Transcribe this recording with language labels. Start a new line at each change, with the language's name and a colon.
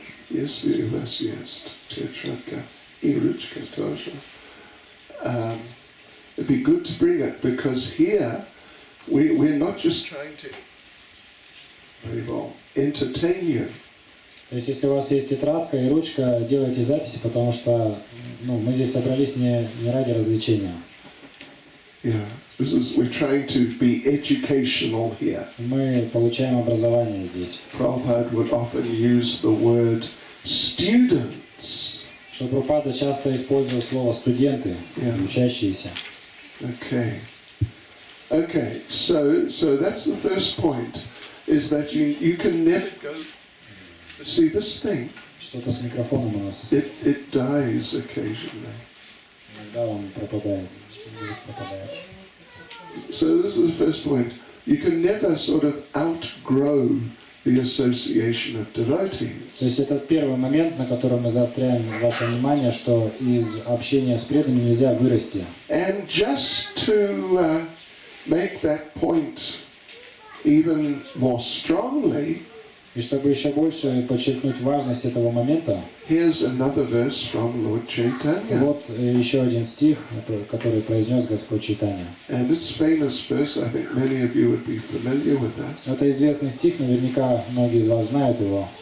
Russian: Если у вас есть тетрадка и ручка тоже.
English: It'd be good to bring it because here we're not just trying to entertain you.
Russian: То есть, если у вас есть тетрадка и ручка, делайте записи, потому что мы здесь собрались не ради развлечения.
English: Yeah, we're trying to be educational here.
Russian: Мы получаем образование здесь.
English: Prabhupada would often use the word students.
Russian: Прабхупада часто использовал слово студенты, учащиеся.
English: Okay. So that's the first point, is that you can never go. See this thing?
Russian: Что-то с микрофоном у нас.
English: It dies occasionally.
Russian: Иногда он пропадает.
English: So this is the first point. You can never sort of outgrow the association of devotees.
Russian: То есть это первый момент, на котором мы заостряем ваше внимание, что из общения с преданными нельзя вырасти.
English: And just to make that point even more strongly,
Russian: и чтобы еще больше подчеркнуть важность этого момента,
English: here's another verse from Lord Chaitanya.
Russian: Вот еще один стих, который произнес Господь Чайтанья.
English: And it's famous verse. I think many of you would be familiar with that.
Russian: Это известный стих, наверняка многие из вас знают его.